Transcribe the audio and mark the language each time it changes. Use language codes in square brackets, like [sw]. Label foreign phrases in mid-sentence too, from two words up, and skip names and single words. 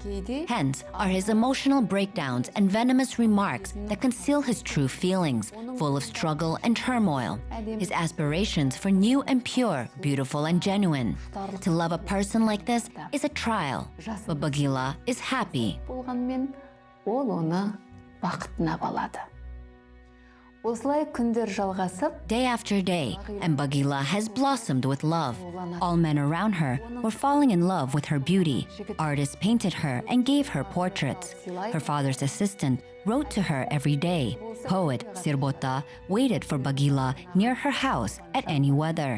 [en] Hence are his emotional breakdowns and venomous remarks that conceal his true feelings, full of struggle and turmoil. His aspirations for new and pure, beautiful and genuine. To love a person like this is a trial, but Bagila is happy. [kk] болғанмен ол оны бақытына балады. Осылай күндер жалғасып, [en] Day after day, and Bagila has blossomed with love. All men around her were falling in love with her beauty. Artists painted her and gave her portraits. Her father's assistant wrote to her every day. Poet Sirbota waited for Bagila near her house at any weather.